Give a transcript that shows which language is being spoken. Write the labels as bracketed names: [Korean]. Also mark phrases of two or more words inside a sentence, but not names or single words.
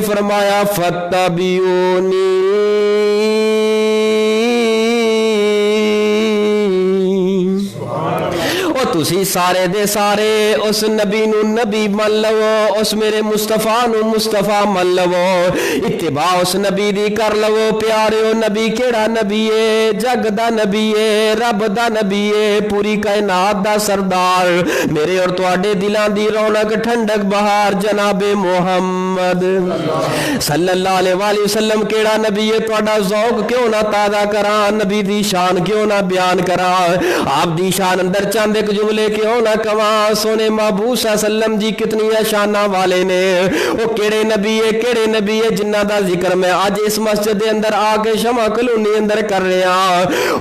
[Punjabi] فرمایا فاتبعونی تسی سارے دے سارے اس نبی نوں نبی من لوو، اس میرے مصطفیٰ نوں مصطفیٰ من لوو، اتباع اس نبی دی کر لوو. پیاریو نبی کیڑا نبی ہے؟ جگ دا نبی ہے، رب دا نبی ہے، پوری کائنات دا سردار، میرے اور تہاڈے دلاں دی رونق ٹھنڈک بہار جنابِ محمد [Arabic] صلی اللہ علیہ وسلم [Punjabi] کیڑا نبی ہے? تہاڈا ذوق کیوں نہ تازہ کرا، نبی دی شان کیوں نہ بیان کرا، آپ دی شان اندر چند اک جملے کیوں نہ کہوا. سوہنے محبوب سلم جی کتنی شاناں والے نے، وہ کیڑے نبی ہے، کیڑے نبی ہے جنہاں دا ذکر میں اج اس مسجد دے اندر آ کے شمع کالونی اندر کر رہا.